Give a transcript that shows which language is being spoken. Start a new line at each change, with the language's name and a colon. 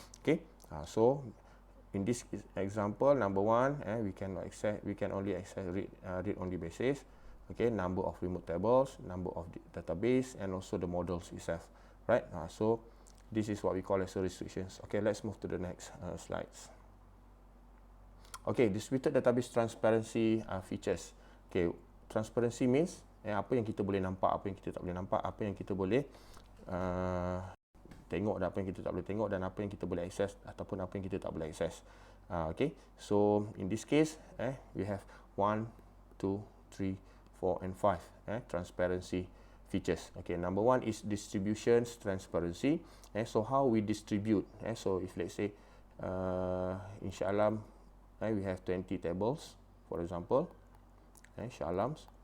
English: Okay, so in this example, number 1, we can only access read only basis. Okay, number of remote tables, number of database, and also the models itself. Right, so this is what we call as restrictions. Okay, let's move to the next slides. Okay, distributed database transparency features. Okay, transparency means
Malay: apa yang kita boleh nampak, apa yang kita tak boleh nampak, apa yang kita boleh tengok dan apa yang kita tak boleh tengok, dan apa yang kita boleh akses ataupun apa yang kita tak boleh akses.
English: Okay, so in this case, we have 1, 2, 3, 4, and 5 transparency features. Okay, number 1 is distributions transparency. So how we distribute. So if let's say in Shah Alam, we have 20 tables, for example, Shah Alams.